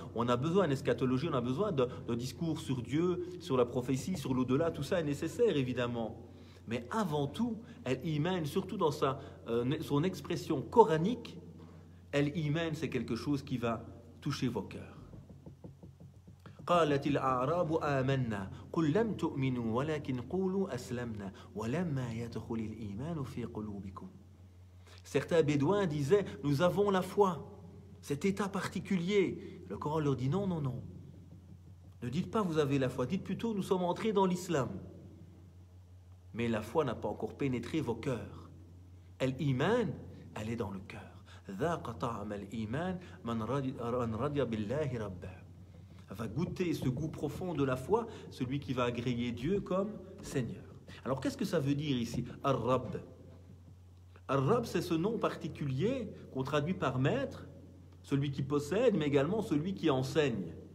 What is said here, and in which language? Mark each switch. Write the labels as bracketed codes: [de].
[fr] On a besoin d'eschatologie, on a besoin de discours sur Dieu, sur la prophétie, sur l'au-delà. Tout ça est nécessaire, évidemment. Mais avant tout, l'iman, surtout dans son expression coranique, l'iman, c'est quelque chose qui va toucher vos cœurs. [ar] قالت الأعراب آمنا قل لم تؤمنوا ولكن قولوا أسلمنا ولما يدخل الإيمان في قلوبكم. [fr] Certains bédouins disaient, nous avons la foi, cet état particulier. Le Coran leur dit non, non, non. Ne dites pas vous avez la foi, dites plutôt nous sommes entrés dans l'islam. Mais la foi n'a pas encore pénétré vos cœurs. L'iman, elle est dans le cœur. [ar] ذاق طعم الإيمان من رضي بالله ربا. [fr] Va goûter ce goût profond de la foi, celui qui va agréer Dieu comme Seigneur. Alors qu'est-ce que ça veut dire ici, Ar-Rabb? Ar-Rabb, c'est ce nom particulier qu'on traduit par maître, celui qui possède, mais également celui qui enseigne.